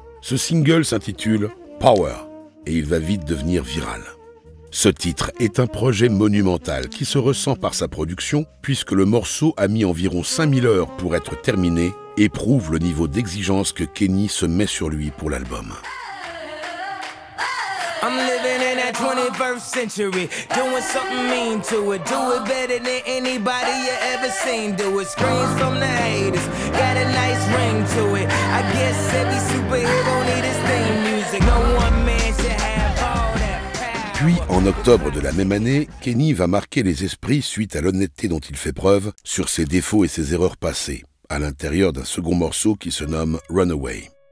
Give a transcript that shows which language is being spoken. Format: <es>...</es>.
<fr>Ce single s'intitule Power et il va vite devenir viral. Ce titre est un projet monumental qui se ressent par sa production puisque le morceau a mis environ 5000 heures pour être terminé et prouve le niveau d'exigence que Kenny se met sur lui pour l'album.</fr> <en>I'm living in that 21st century, doing something mean to it. Do it better than anybody you ever seen. Do it, screams from the haters, got a nice ring to it. I guess every superhero need his theme music. No one man should have all that power.</en> <fr>Puis, en octobre de la même année, Kenny va marquer les esprits suite à l'honnêteté dont il fait preuve sur ses défauts et ses erreurs passées, à l'intérieur d'un second morceau qui se nomme Runaway.</fr>